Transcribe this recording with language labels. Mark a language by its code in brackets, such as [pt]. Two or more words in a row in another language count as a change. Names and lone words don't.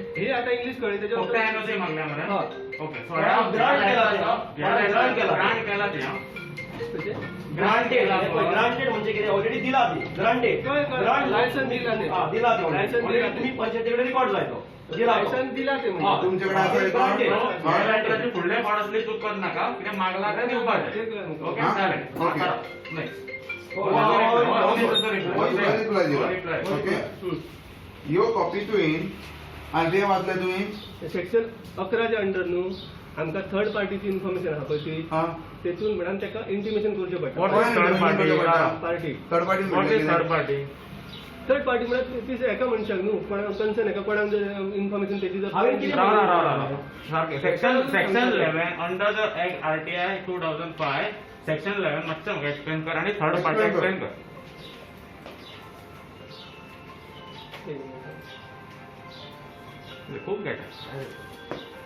[kok] हे आता इंग्लिश कळ्ळें फक्त [mr] त्याच्यावर [kok] NOC मागल्या मरे हय [en] okay so [kok] ग्रांट केला ते. ग्रांटेड ग्रांटेड म्हणजे कितें ऑलरेडी दिला ती ग्रांटेड लायसन दिला ते हा दिला ती लायसन दिला ऑलरेडी तुम्ही पंचायतीकडे रेकॉर्ड जाय तो दिला तो. लायसन दिला ते हा. म्हणजे [mr] तुमच्याकडे असं record? [kok] लेटराचे फुडले पार्ट असले चुकत नाका कितें मागला काय दिवपाचें ओके हा? [mr] चालेल [kok] ओके. नेक्स्ट ओके यो कॉपी तुवें आनी ते वाचले तुवें सेक्शन 11च्या अंडर न्हू आमकां [en] third party information [kok] आहा पळय ती हा तेतून म्हणून तेका इंटिमेशन करचें [en] What [kok] पडटा [en] is third party? [kok] पार्टी [en] third party What is third party? third party [kok] म्हळ्यार ती एका मनशाक न्हू कोणाक कन्सर्न एका कोणाक जर इन्फॉर्मेशन तेची जर हांवें कितें राव [en] section 11 under the act RTI 2005 section 11 [kok] मातशें म्हाका एक्सप्लेन कर आणि [en] third party explain [kok] कर खूप गेट